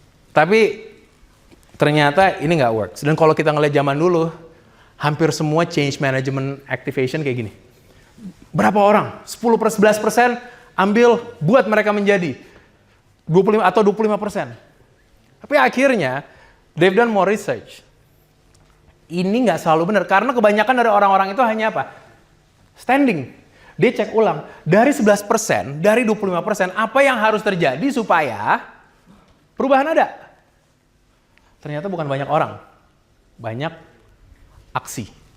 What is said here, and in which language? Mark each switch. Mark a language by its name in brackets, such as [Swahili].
[Indonesian] Tapi ternyata ini nggak works. Dan kalau kita ngeliat zaman dulu, hampir semua [English] change management activation [Indonesian] kayak gini. Berapa orang? 10-11% ambil buat mereka menjadi 25 atau 25%. Tapi akhirnya, [English] they've done more research. [Indonesian] Ini nggak selalu benar, karena kebanyakan dari orang-orang itu hanya apa? Standing. Dia cek ulang, dari 11%, dari 25%, apa yang harus terjadi supaya perubahan ada? Ternyata bukan banyak orang, banyak aksi.